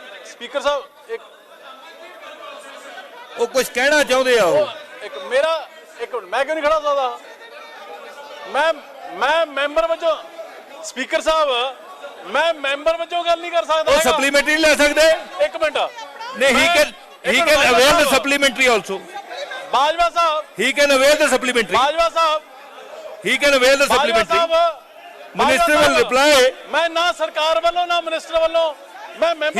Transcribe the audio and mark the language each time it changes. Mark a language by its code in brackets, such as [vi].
[hi] Speaker साहब वो कुछ कहना चाहते हो? एक मिनट, मैं क्यों नहीं खड़ा सकता? मैं मेंबर वजों, स्पीकर साहब मैं मेंबर वजों गल नहीं कर सकता। वो सप्लीमेंट्री ले सकते? एक मिनट नहीं, [en] he can avail the supplementary also. [hi] Bajwa साहब, [en] he can avail the supplementary. [hi] Bajwa साहब, [en] he can avail the supplementary. Minister will reply. [hi] मैं ना सरकार वालों ना मिनिस्टर वालों, मैं मेंबर